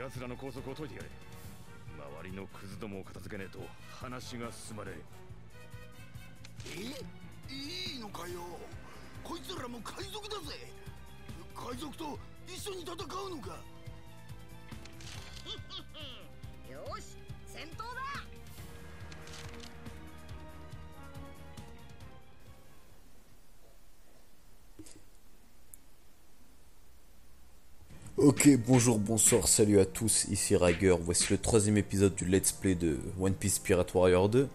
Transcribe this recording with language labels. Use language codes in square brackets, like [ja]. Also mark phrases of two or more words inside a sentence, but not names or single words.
[ja] 奴らの拘束を解いてやれ。周りのクズどもを片付けねえと話が進まねえ？いいのかよ。こいつらも海賊だぜ。海賊と一緒に戦うのか？よし、戦闘だ。 [fr] Ok, bonjour, bonsoir, salut à tous, ici Rager, voici le troisième épisode du Let's Play de One Piece Pirate Warrior 2.